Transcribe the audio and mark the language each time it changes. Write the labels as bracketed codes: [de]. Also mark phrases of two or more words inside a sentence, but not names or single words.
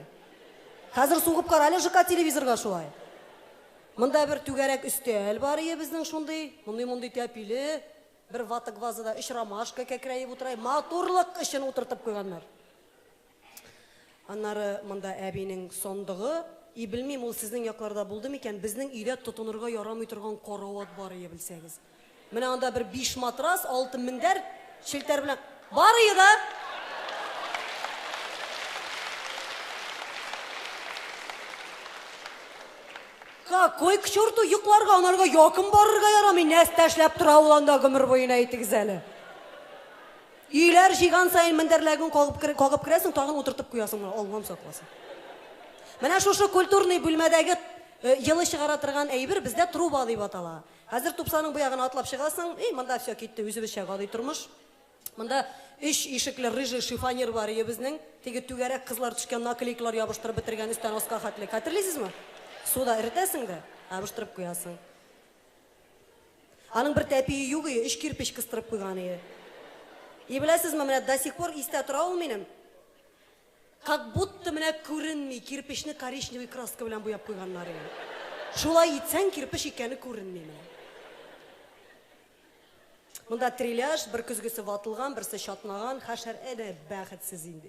[tt] Хәзер сугып кара әле ЖК телевизорга шулай. Монда бер түгәрәк өстәл бар ие безнең шундый, мондый тәпиле, бер ватык вазада 3 ромашка кәкрәеп утырай, матурлык өчен утыртып куйганнар. Аннары монда әбинең сондыгы, белмим ул сезнең якларда булды микән, безнең өйдә тотынырга ярамый торган карават бар ие белсәгез. Менә анда бер 5 матрас, 6 мендәр, челтәр белән бар ие да. [ru] Какой к черту [tt] йокларга, анарга якын барырга ярамый, нәрсә эшләп тора ул анда гомер буена әйтегез әле. Үйләр җиган сайын мендәрләрен кагып керәсең, тагын утыртып куясың, Аллам сакласын. Менә шушы культурный бүлмәдәге йылы чыгара торган әйбер бездә труба дип атала. Хәзер тупсаның бу ягына атлап чыгасың, монда все китте, үзебезчә гади тормыш. Монда 3 ишекле рыжий шифонер бар ие безнең, теге түгәрәк кызлар төшкән наклейкалар ябыштырып бетергән өстән аска хәтле. Хәтерлисезме? Суда эретәсең дә, ябыштырып куясың. Аның бер тәпие юк ие, 3 кирпич кыстырып куйган ие. Беләсезме, менә [ru] до сих пор [tt] истә тора ул минем. [ru] Как будто [tt] менә күренми, кирпичне коричневый краска белән буяп куйганнар ие. Шулай итсәң, кирпич икәне күренми менә. Монда триляж, бер көзгесе ватылган, берсе чатнаган, хәшәр әдә бәхетсез инде.